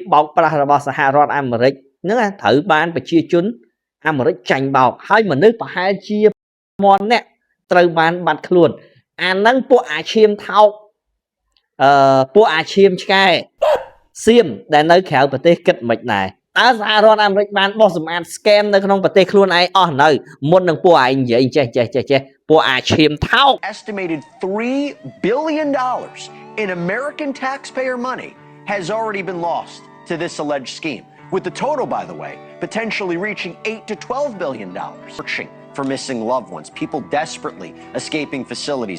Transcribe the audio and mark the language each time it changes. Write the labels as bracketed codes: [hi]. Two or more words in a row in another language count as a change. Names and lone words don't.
[km] បោកប្រាស់របស់សហរដ្ឋអាមេរិកហ្នឹងត្រូវបានប្រជាជនអាមេរិកចាញ់បោកហើយមនុស្សប្រហែលជា1000នាក់ត្រូវបានបាត់ខ្លួនអាហ្នឹងពួកអាឈាមថោកពួកអាឈាមឆ្កែសៀមដែលនៅក្រៅប្រទេសគិតមិនដែរតើសហរដ្ឋអាមេរិកបានបោះសម្អាត scam នៅក្នុងប្រទេសខ្លួនឯងអស់នៅមុននឹងពួកឯងនិយាយចេះពួកអាឈាមថោក [en] Estimated $3 billion in American taxpayer money has already been lost to this alleged scheme, with the total, by the way, potentially reaching $8 to $12 billion. Searching for missing loved ones, people desperately escaping facilities.